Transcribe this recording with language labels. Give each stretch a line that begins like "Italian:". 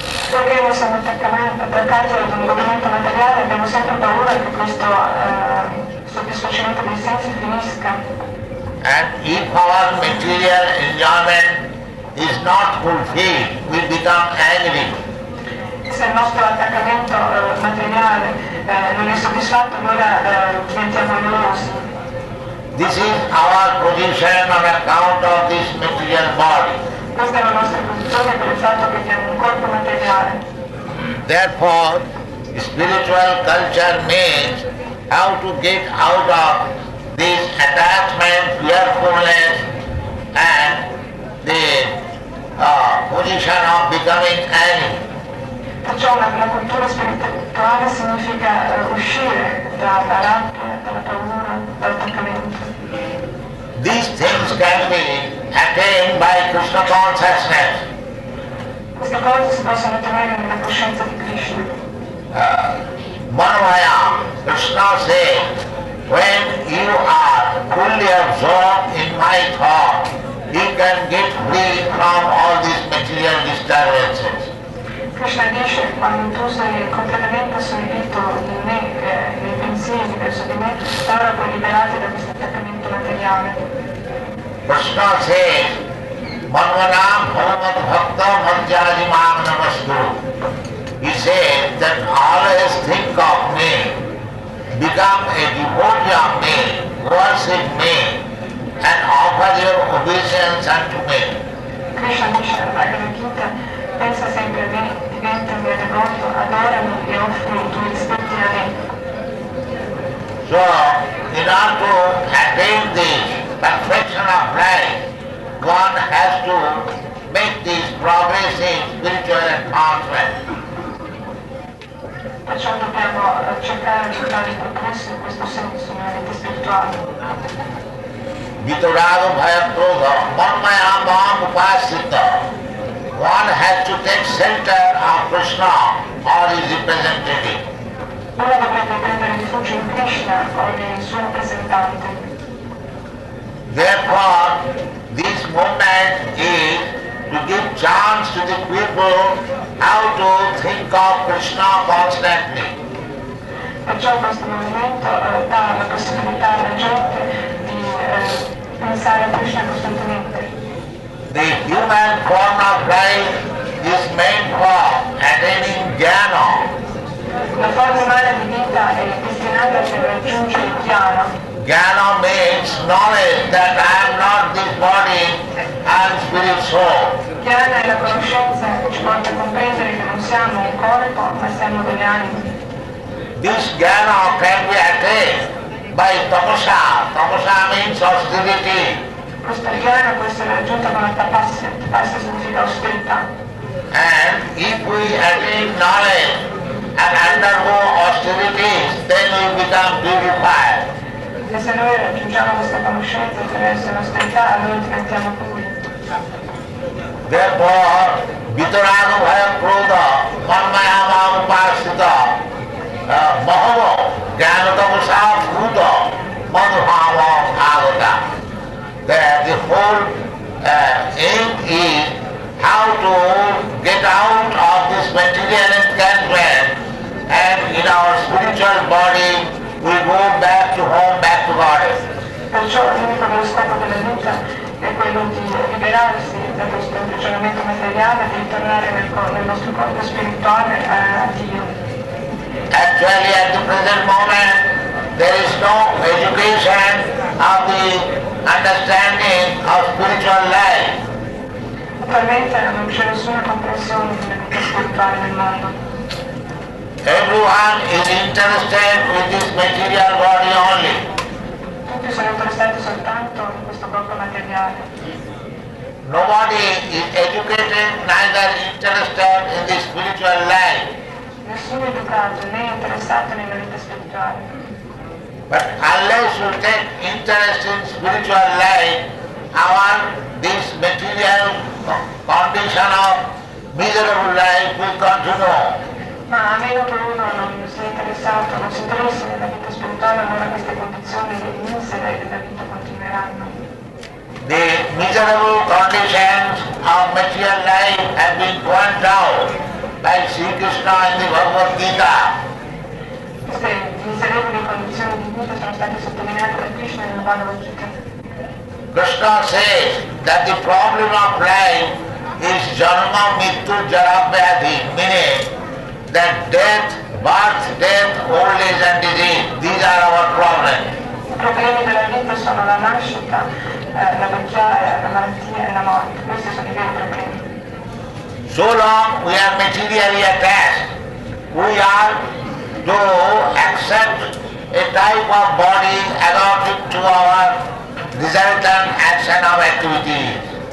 Italian: Perché noi siamo attaccati ad un godimento materiale, abbiamo sempre paura che questo soddisfacimento dei sensi finisca.
English: And if our material enjoyment is not fulfilled, we become angry.
Italian: Se il nostro attaccamento materiale non è soddisfatto, allora diventiamo noiosi.
English: This is our position on account of this material body.
Italian: Questa è la nostra posizione per il fatto che abbiamo un corpo materiale.
English: Therefore, spiritual culture means how to get out of this attachment, fearfulness, and the position of becoming enemy.
Italian: Perciò la cultura spirituale significa uscire dalla rabbia, dalla paura, dall'attaccamento.
English: These things can be attained by Krishna consciousness.
Italian: Queste cose si possono ottenere nella coscienza di Krishna.
English: Manavaya, Krishna says, when you are fully absorbed in my thought, you can get free from all these material disturbances.
Italian: Krishna dice, quando tu sei completamente assorbito in me, nei pensieri verso di me, allora puoi liberarti da questo attaccamento materiale.
English: Krishna says,
Sanskrit: Manvanam Bhavat Bhakta Madhyajimam Namaskuru.
English: He says that always think of me, become a devotee of me, worship me, and offer your obeisance unto me.
Italian: Krishna dice alla Bhagavad Gita, pensa sempre a me, diventa mio devoto, adorami e offri i tuoi rispetti a me.
English: So, in order to attain this perfection of life, one has to make this progressive spiritual advancement.
Italian: Perciò dobbiamo cercare di fare il progresso in questo senso, nella vita spirituale.
Sanskrit: Vitaraga Bhayakrodha Manmaya Mam Upasita.
English: One has to take shelter of Krishna or his representative.
Italian: Uno dovrebbe prendere rifugio in Krishna o nel suo rappresentante.
English: Therefore, this movement is to give chance to the people how to think of Krishna constantly.
Italian: Perciò questo movimento dà la possibilità alla gente di pensare a Krishna costantemente.
English: The human form of life is meant for attaining jnana.
Italian: La forma umana di vita è destinata per raggiungere il jnana.
English: Jnana means knowledge that I am not this body, I am spirit soul.
Italian: Jnana è la conoscenza che ci porta a comprendere che non siamo un corpo, ma siamo delle anime.
English: This jnana can be attained by tapasa. Tapasa means austerity.
Italian: Questa jnana può essere raggiunta con la tapasya. Tapasya significa austerità.
English: And if we attain knowledge and undergo austerities, then we become purified.
Italian: E se noi raggiungiamo questa conoscenza attraverso l'austerità, allora diventiamo puri.
English: Therefore,
Sanskrit: Vitaraga Bhayakrodha Manmaya Mam Upasita Mahava Jnanatavasa Bhuta Madhava Agata.
English: That the whole aim is how to get out of this material enchantment, and in our spiritual body we go back to home, back to Goddess.
Italian: Perciò l'unico dello scopo della vita è quello di liberarsi da questo imprigionamento materiale, di ritornare nel nostro corpo spirituale a Dio.
English: Actually, at the present moment, there is no education of the understanding of spiritual life.
Italian: Attualmente non c'è nessuna comprensione della vita spirituale nel mondo.
English: Everyone is interested with this material body only.
Italian: Tutti sono interessati soltanto in questo corpo materiale.
English: Nobody is educated, neither interested in the spiritual life.
Italian: Nessuno è educato né interessato nella vita spirituale.
English: But unless you take interest in spiritual life, this material condition of miserable life will continue.
Italian: Ma a meno che uno non sia interessato, non si interessi nella vita spirituale, allora queste condizioni misere della vita continueranno.
English: The miserable conditions of material life have been pointed out by Sri Krishna in the Bhagavad Gita.
Italian: Queste miserevoli condizioni di vita sono state sottolineate da Krishna nella Bhagavad Gita.
English: Krishna says that the problem of life is
Sanskrit: janma mittu jara vyadhi,
English: meaning that death, birth, death, old age and disease, these are our problems.
Italian: I problemi della vita problemi sono la nascita, la vecchiaia, la malattia e la morte. Questi sono i veri problemi.
English: So long we are materially attached, we are to accept a type of body adapted to our resultant action of activities.